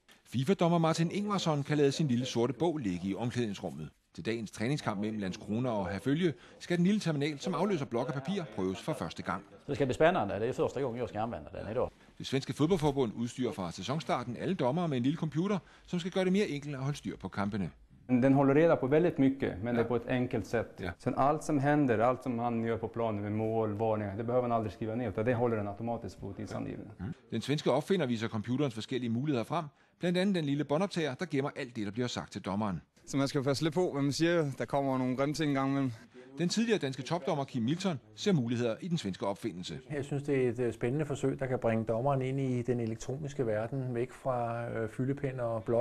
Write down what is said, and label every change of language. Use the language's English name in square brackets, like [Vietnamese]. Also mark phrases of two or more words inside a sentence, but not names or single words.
[Danish] FIFA-dommer Martin Ingvarsson kan lade sin lille sorte bog ligge i omklædningsrummet. Til dagens træningskamp mellem Landskrona og Herfølge skal den lille terminal, som afløser blok og papir, prøves for første gang. Det skal bli spændende. Det er første gang, jeg skal anvende den i dag. Det svenske fodboldforbund udstyrer fra sæsonstarten alle dommere med en lille computer, som skal gøre det mere enkelt at holde styr på kampene. [Swedish] Den håller reda på väldigt mycket, men det är på ett enkelt sätt. Ja. Sen allt som händer, allt som han gör på planen med mål, varningar, det behöver han aldrig skriva ner, utan det håller den automatiskt på tidsangivningen. [Danish] Den svenske opfinder viser computerens forskellige muligheder frem, blandt andet den lille båndoptager, der gemmer alt det, der bliver sagt til dommeren. Så man skal passe lidt på, hvad man siger. Der kommer nogle grimme ting engang imellem. Den tidligere danske topdommer Kim Milton ser muligheder i den svenske opfindelse. Jeg synes, det er et spændende forsøg, der kan bringe dommeren ind i den elektroniske verden, væk fra fyldepen og blok.